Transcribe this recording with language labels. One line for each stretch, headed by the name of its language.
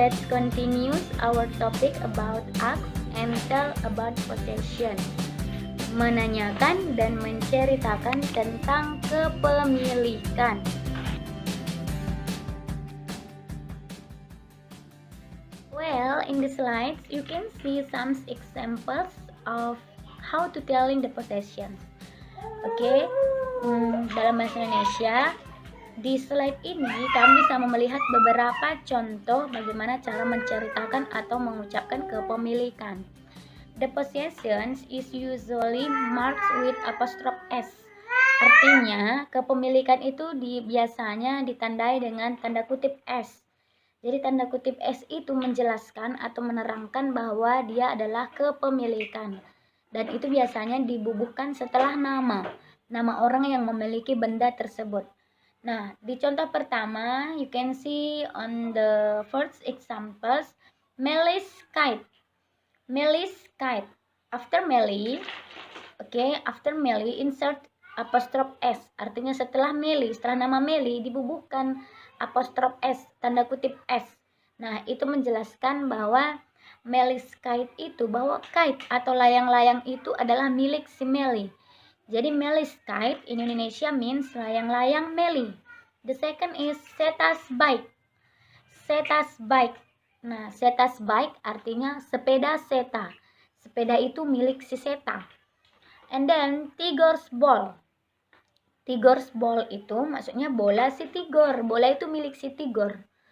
English: continues our topic about ask and tell about possession.
Indonesian: Menanyakan dan menceritakan tentang kepemilikan.
English: Well, in the slides you can see some examples of how to telling the possessions.
Indonesian: Oke, dalam bahasa Indonesia di slide ini kami bisa melihat beberapa contoh bagaimana cara menceritakan atau mengucapkan kepemilikan.
English: The possessions is usually marked with apostrophe s.
Indonesian: Artinya, kepemilikan itu biasanya ditandai dengan tanda kutip s. Jadi tanda kutip s itu menjelaskan atau menerangkan bahwa dia adalah kepemilikan. Dan itu biasanya dibubuhkan setelah nama orang yang memiliki benda tersebut. Nah, di contoh pertama,
English: you can see on the first examples, Melis kite. Melis kite. After Meli, after Meli insert apostrophe s.
Indonesian: Artinya setelah Meli, setelah nama Meli dibubuhkan apostrophe s, tanda kutip s. Nah, itu menjelaskan bahwa Melis kite itu, bahwa kite atau layang-layang itu adalah milik si Meli. Jadi
English: Melis kite in Indonesia means
Indonesian: layang-layang Meli.
English: The second is Setas bike.
Indonesian: Setas bike. Nah, Setas bike artinya sepeda Seta. Sepeda itu milik si Seta.
English: And then Tigor's ball.
Indonesian: Tigor's ball itu maksudnya bola si Tigor. Bola itu milik si Tigor.